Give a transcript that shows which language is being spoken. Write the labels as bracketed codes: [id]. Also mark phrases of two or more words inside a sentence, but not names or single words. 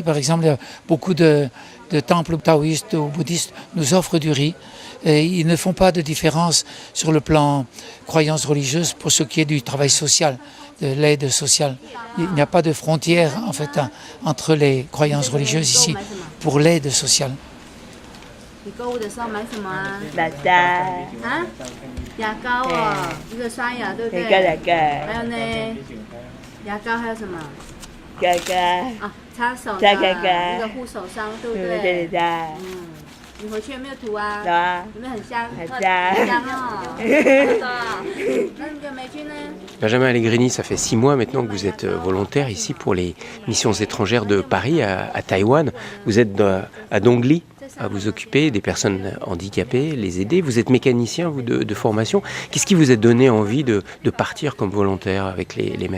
[fr] Par exemple, il y a beaucoup de temples taoïstes ou bouddhistes nous offrent du riz. Et ils ne font pas de différence sur le plan croyance religieuse pour ce qui est du travail social, de l'aide sociale. Il n'y a pas de frontière en fait entre les croyances religieuses ici pour l'aide sociale. [zh] 你购物的时候买什么啊？啊？牙膏哦，一个刷牙，对不对？还有呢？牙膏还有什么？啊，擦手的一个护手霜，对不对？你回去有没有涂啊？有没有很香？很香哦。那你的霉菌呢？ [fr] Benjamin Allegrini, ça fait 6 mois maintenant que vous êtes volontaire ici pour les missions étrangères de Paris à Taïwan. Vous êtes à Dongli à vous occuper des personnes handicapées, les aider. Vous êtes mécanicien, vous, de formation. Qu'est-ce qui vous a donné envie de partir comme volontaire avec les MEP?